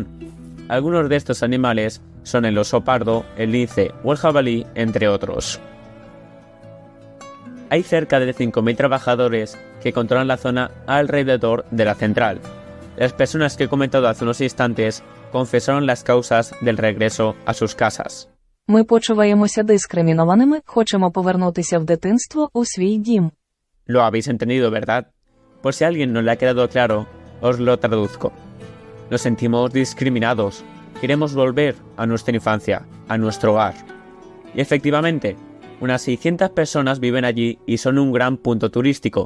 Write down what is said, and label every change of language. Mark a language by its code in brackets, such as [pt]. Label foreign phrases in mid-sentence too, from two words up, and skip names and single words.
[es] Algunos de estos animales son el oso pardo, el lince o el jabalí, entre otros. Hay cerca de 5.000 trabajadores que controlan la zona alrededor de la central. Las personas que he comentado hace unos instantes confesaron las causas del regreso a sus casas. [uk] Ми почуваємося дискримінованими, хочемо повернутися в дитинство, у свій дім. [es] Lo habéis entendido, ¿verdad? Por si a alguien no le ha quedado claro, os lo traduzco. Nos sentimos discriminados. Queremos volver a nuestra infancia, a nuestro hogar. Y efectivamente, unas 600 personas viven allí y son un gran punto turístico.